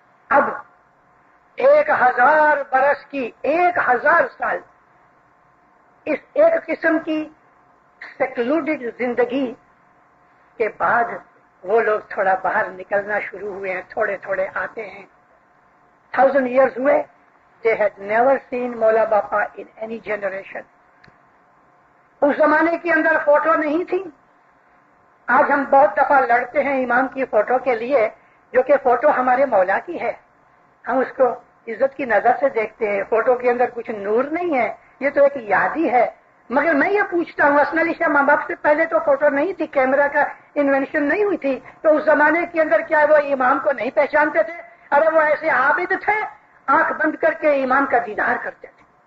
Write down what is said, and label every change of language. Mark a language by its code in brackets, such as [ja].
[ur] اب 1000 برس کی, 1000 سال اس ایک قسم کی سیکلوڈڈ زندگی کے بعد وہ لوگ تھوڑا باہر نکلنا شروع ہوئے ہیں, تھوڑے تھوڑے آتے ہیں. [en] 1000 years ہوئے, they had never seen Maula Bapa in any generation. [ur] اس زمانے کے اندر فوٹو نہیں تھی. آج ہم بہت دفعہ لڑتے ہیں امام کی فوٹو کے لیے, جو کہ فوٹو ہمارے مولا کی ہے. ہم اس کو عزت کی نظر سے دیکھتے ہیں. فوٹو کے اندر کچھ نور نہیں ہے, یہ تو ایک یادی ہے. مگر میں یہ پوچھتا ہوں, حسن علی شاہ ماں باپ سے پہلے تو فوٹو نہیں تھی, کیمرہ کا انوینشن نہیں ہوئی تھی, تو اس زمانے کے اندر کیا وہ امام کو نہیں پہچانتے تھے؟ ارے وہ ایسے عابد تھے, آنکھ بند کر کے امام کا دیدار کرتے تھے.